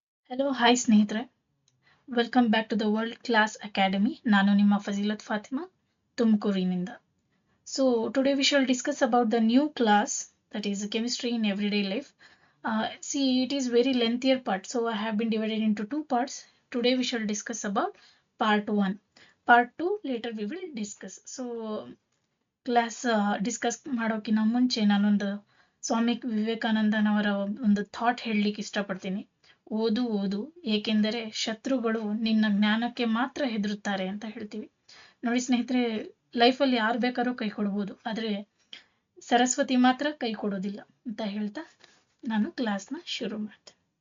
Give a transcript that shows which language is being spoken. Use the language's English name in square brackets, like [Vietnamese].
[English] hello hi [Kannada] ಸ್ನೇಹಿತರೆ, [English] Welcome back to the world class academy. [Kannada] ನಾನು ನಿಮ್ಮ ಫಜೀಲತ್ Fatima ತುಮಕೂರಿನಿಂದ. [English] So today we shall discuss about the new class that is chemistry in everyday life. See, it is very lengthier part, so I have been divided into two parts. Today we shall discuss about part 1. Part 2 later we will discuss. [Kannada] So class discuss ಮಾಡೋಕ್ಕಿಂತ ಮುಂಚೆ ನಾನೊಂದು ಸ್ವಾಮಿ ವಿವೇಕಾನಂದನವರ ಒಂದು thought ಹೇಳಲಿಕ್ಕೆ ಇಷ್ಟಪಡ್ತೀನಿ. ಓದು ಓದು, ಏಕೆಂದರೆ ಶತ್ರುಗಳು ನಿನ್ನ ಜ್ಞಾನಕ್ಕೆ ಮಾತ್ರ ಹೆದರುತ್ತಾರೆ ಅಂತ ಹೇಳ್ತೀವಿ. ನೋಡಿ ಸ್ನೇಹಿತರೆ, ಲೈಫಲ್ಲಿ ಯಾರು ಬೇಕಾದ್ರೂ ಕೈ ಕೊಡ್ಬೋದು, ಆದರೆ ಸರಸ್ವತಿ ಮಾತ್ರ ಕೈ ಕೊಡೋದಿಲ್ಲ ಅಂತ ಹೇಳ್ತಾ ನಾನು ಕ್ಲಾಸ್ನ ಶುರು ಮಾಡ್ತೇನೆ.